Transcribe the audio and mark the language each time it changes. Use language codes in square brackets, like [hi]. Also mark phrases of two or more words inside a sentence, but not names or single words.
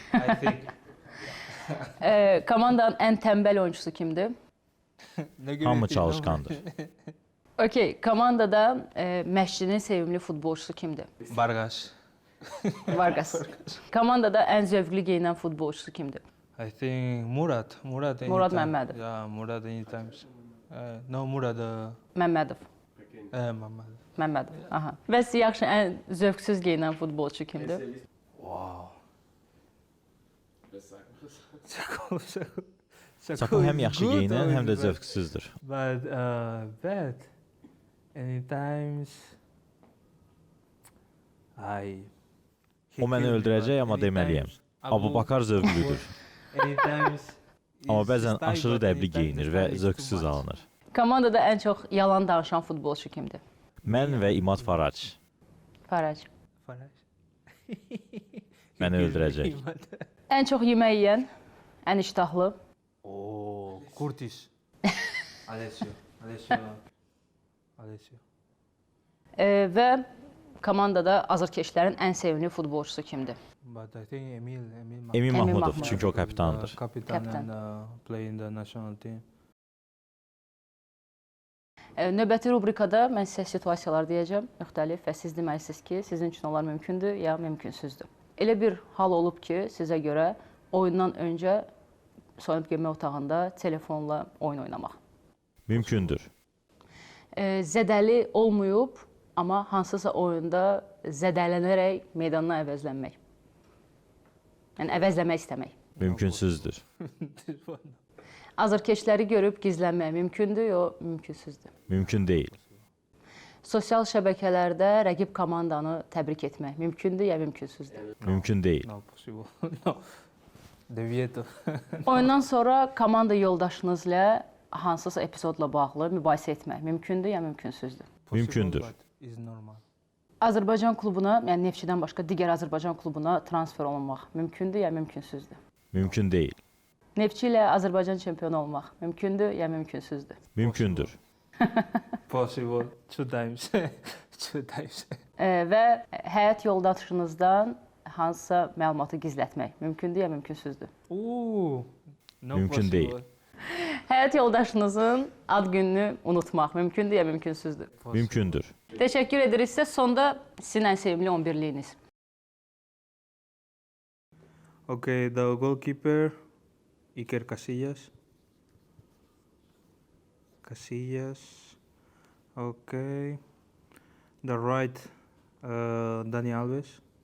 [az] Komandanın ən tənbəl oyuncusu kimdir? Hamı çalışqandır. Okey, komandada məşqçinin sevimli futbolçusu kimdir? Vargas. Vargas. Komandada ən zövqlü geyinən futbolçusu kimdir? [en] I think Murad. Murad. Murad anytime. Mehmedov. Yeah, Murad anytime. No, Murad. Məmmədov. Mehmed. Məmmədov. Aha. [az] Və siz yaxşı ən zövqsüz geyinən futbolçu kimdir? [en] Wow. [az] Sako həm yaxşı [en] good [az] geyinən, [en] or [az] həm də [en] bad? [az] zövqsüzdür. [en] But bad. Anytime. [az] O məni öldürəcək, amma deməliyəm. Abubakar zövqlüdür. Amma bəzən aşırı dəbli geyinir və zövqsüz alınır. Komandada ən çox yalan danışan futbolçu kimdir? Mən və İmad Farac Farac. məni öldürəcək. Ən çox yemək yeyən, ən iştahlı. Oh, Curtis. Alessio. Və komandada azarkeşlərin ən sevimli futbolçusu kimdir? [en] But I think Emil Emin Mahmudov, Mahmudov. [az] çünki o kapitandır. [en] Captain Captain. and play in the national team. [az] Növbəti rubrikada mən sizə situasiyalar deyəcəm, müxtəlif və siz deməlisiniz ki, sizin üçün onlar mümkündür ya mümkünsüzdür. Elə bir hal olub ki, sizə görə oyundan öncə soyunub geyinmə otağında telefonla oyun oynamaq. Mümkündür. Zədəli olmayıb, amma hansısa oyunda zədələnərək meydandan əvəzlənmək. Yəni əvəzləmək istəmək. Mümkünsüzdür. Azarkeşləri görüb gizlənmək mümkündür, yox mümkünsüzdür. Mümkün deyil. Sosial şəbəkələrdə rəqib komandanı təbrik etmək mümkündür ya mümkünsüzdür. Mümkün deyil. [en] No possible. No. Devieto. [az] Oyundan sonra komanda yoldaşınızla hansısa epizodla bağlı mübahisə etmək mümkündür ya mümkünsüzdür. Mümkündür. [en] But is normal. [az] Azərbaycan klubuna, yəni Neftçidən başqa digər Azərbaycan klubuna transfer olunmaq mümkündür ya mümkünsüzdür. Mümkün deyil. Neftçi ilə Azərbaycan çempionu olmaq mümkündür ya mümkünsüzdür. Mümkündür. [en] Possible. Two times. Two times. [az] Və həyat yoldaşınızdan hansısa məlumatı gizlətmək mümkündür ya mümkünsüzdür. [en] Ooh. No [az] Mümkün [en] possible. [az] değil. Həyat yoldaşınızın ad gününü unutmaq mümkündür ya mümkünsüzdür. Mümkündür. Təşəkkür edirik sizə. Sonda sizin ən sevimli 11-liyiniz. [en] Okay, the goalkeeper, Iker Casillas. Okay. The right, Dani Alves.